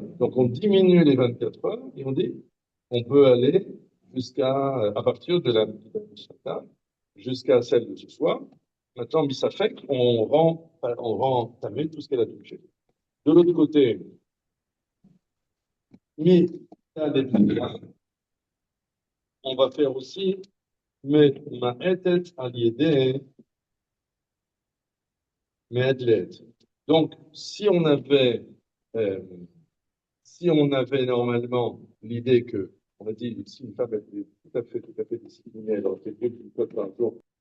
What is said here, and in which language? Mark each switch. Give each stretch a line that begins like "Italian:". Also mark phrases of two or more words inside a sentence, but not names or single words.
French: Donc on diminue les 24 heures et on dit on peut aller à partir de la Bdika de ce matin, jusqu'à celle de ce soir. Maintenant, Bissafek, on rend tamé tout ce qu'elle a touché. De l'autre côté, on va faire aussi mais ma etet aliédé me'edlet. Donc, euh, si on avait normalement l'idée que, on a dit, si une femme était tout à fait disciplinée, elle aurait fait 2 par jour.